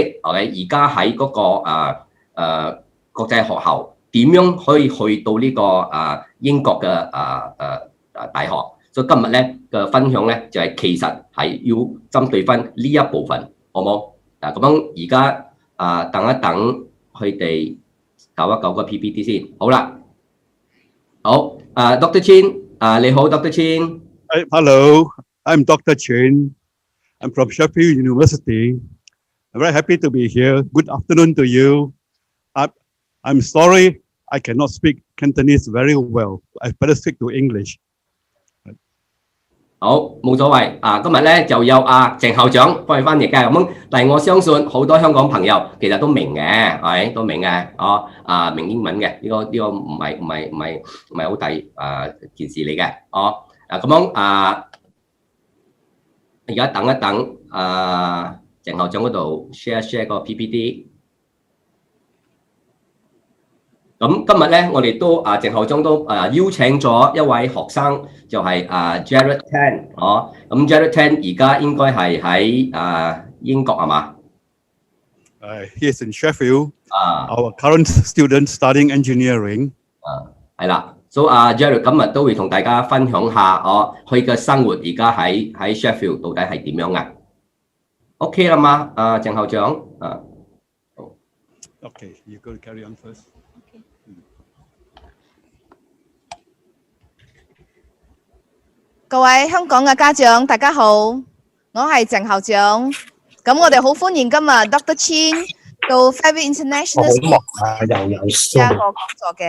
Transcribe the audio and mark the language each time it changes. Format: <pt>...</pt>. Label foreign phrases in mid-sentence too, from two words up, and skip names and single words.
<yue>而家喺嗰個國際學校點樣可以去到呢個英國嘅大學？所以今日咧嘅分享咧就係其實係要針對翻呢一部分，好冇？咁樣而家等一等佢哋搞一搞個 PPT 先，好啦。好，Dr. Chin，你好 ，Dr. Chin。</yue> <en>Hello, I'm Dr. Chin. I'm from Sheffield University. I'm very happy to be here. Good afternoon to you. I'm sorry I cannot speak Cantonese very well. I better speak to English.</en> <yue>好，冇所謂。今日咧就有鄭校長幫你翻譯嘅。咁但係我相信好多香港朋友其實都明嘅，係都明嘅。明英文嘅呢個唔係好大件事嚟嘅。咁樣而家等一等鄭鄭校長嗰度 share 個 PPT。咁今日咧，我哋都鄭校長都邀請咗一位學生，就係Jared Tan 哦。咁 Jared Tan 而家應該係喺英國係嘛</yue> <en>？He is in Sheffield. Our À. current student studying engineering.</en> <yue>係啦。So Jared 今日都會同大家分享下佢嘅生活而家喺Sheffield 到底係點樣啊 ？OK 啦嘛，鄭校長</yue> <en>Okay, you go carry on first.</en> <yue>各位香港嘅家長，大家好，我係鄭校長。咁我哋好歡迎今日 Dr. Chin 到 Fairview International School 又有一個講座嘅。</yue>